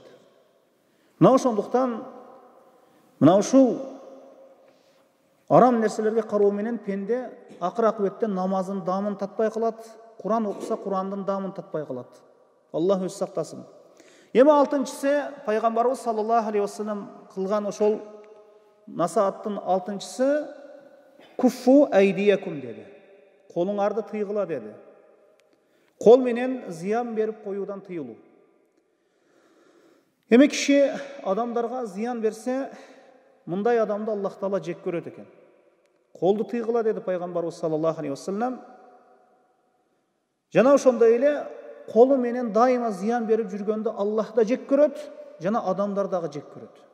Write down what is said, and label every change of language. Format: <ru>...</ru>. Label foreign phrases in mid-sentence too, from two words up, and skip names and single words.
<ky>Мына ошондуктан мына ушул арам нерселерге кароо менен пенде акыр акыбетте намазын даамын татпай калат, Куран окуса Курандын даамын татпай калат. Аллах өзү сактасын. Эми 6-чысы пайгамбарыбыз</ky> <ar>صلى الله عليه وسلم</ar> <ky>кылган ошол насааттын 6-чысы</ky> <ar>كفوا أيديكم</ar> <ky>деди. Колуңарды тыйгыла деди. Кол менен зыян берип коюудан тыйылуу. Эми киши адамдарга зыян берсе, мындай адамды Аллах Таала жек көрөт экен. Колду тыйгыла деди пайгамбарыбыз</ky> <ar>صلى الله عليه وسلم.</ar> <ky>Жана ошондой эле колу менен дайыма зыян берип жүргөндү Аллах да жек көрөт, жана адамдар дагы жек көрөт.</ky>